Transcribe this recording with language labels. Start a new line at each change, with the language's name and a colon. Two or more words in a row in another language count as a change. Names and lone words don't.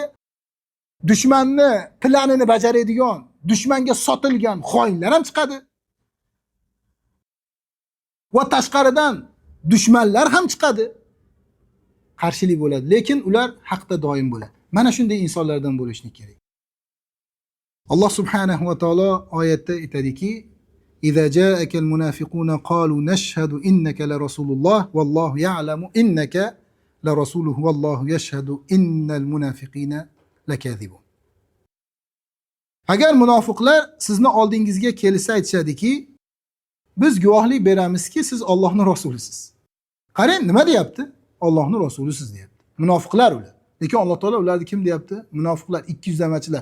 Uzbek: Dushmanni planini bajaradigan, dushmanga sotilgan xoinlar ham chiqadi. Va tashqaridan dushmanlar ham chiqadi. Qarshilik bo'ladi, lekin ular haqda doim bo'ladi. Mana shunday insonlardan bo'lishni kerak. Alloh
Arabic: سبحانه وتعالى
Uzbek: oyatda aytadiki:
Arabic: "إذا جاءك المنافقون قالوا نشهد إنك لرسول الله والله يعلم إنك لرسوله والله يشهد إن المنافقين لكاذبون."
Uzbek: Agar munofiqlar sizni oldingizga kelsa aytishadiki, biz guvohlik beramizki, siz Allohning rasulisiz. Qarang, nima deyapti? Allohning rasulisiz deyapti. Munofiqlar ular. Lekin Alloh taolo ularni kim deyapti? Munofiqlar, 200damachilar.